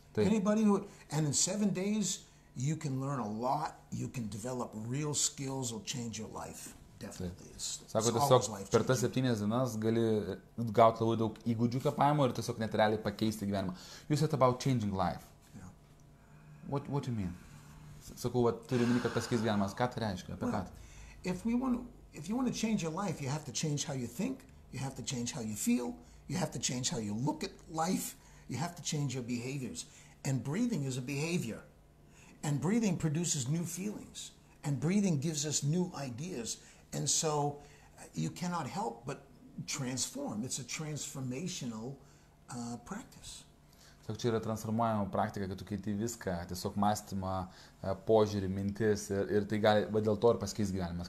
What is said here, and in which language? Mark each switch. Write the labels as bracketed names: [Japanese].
[English] Anybody and in 7 days, you can learn a lot. You can develop real skills. Will change your life. Definitely. [Lithuanian] Sako, tiesiog per tas 7 dienas gali gauti labai daug įgūdžių kvėpavimo ir tiesiog net realiai pakeisti gyvenimą. [English] You said about changing life. Yeah. What do you mean? [Lithuanian] Sakau, turiu minį, kad pasikeis gyvenimas. Ką tai reiškia? Apie ką? [English] If you want to change your life, you have to change how you think. You have to change how you feel. You have to change how you look at life. You have to change your behaviors. And breathing is a behavior. And breathing produces new feelings. And breathing gives us new ideas. And so you cannot help but transform. It's a transformational practice. [Lithuanian] Tiesiog čia yra transformuojama praktika, kad tu keiti viską, tiesiog mąstymą, požiūrį, mintis ir tai gali, dėl to ir pasikeis gyvenimas.